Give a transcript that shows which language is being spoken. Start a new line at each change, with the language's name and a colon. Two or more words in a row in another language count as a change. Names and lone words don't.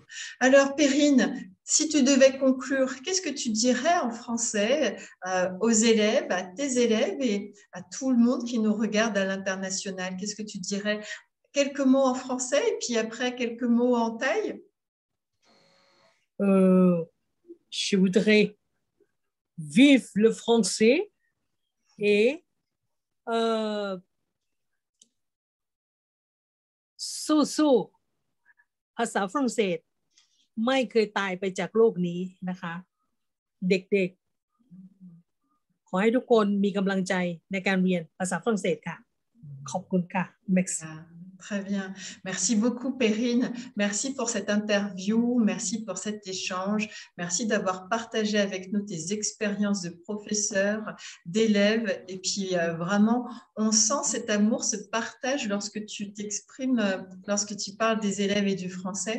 French: Alors, Perrine, si tu devais conclure, qu'est-ce que tu dirais en français aux élèves, à tes élèves et à tout le monde qui nous regarde à l'international? Qu'est-ce que tu dirais? Quelques mots en français et puis après quelques mots en thaï. Euh, je voudrais vivre le français et euh,
Thai: สู้ๆภาษาฝรั่งเศสไม่เคยตายไปจากโลกนี้นะคะเด็กๆขอให้ทุกคนมีกำลังใจในการเรียนภาษาฝรั่งเศสค่ะขอบคุณค่ะ Merci.
French: Ah, très bien. Merci beaucoup, Perrine. Merci pour cette interview. Merci pour cet échange. Merci d'avoir partagé avec nous tes expériences de professeur, d'élève. Et puis, vraiment, on sent cet amour, ce partage lorsque tu t'exprimes, lorsque tu parles des élèves et du français.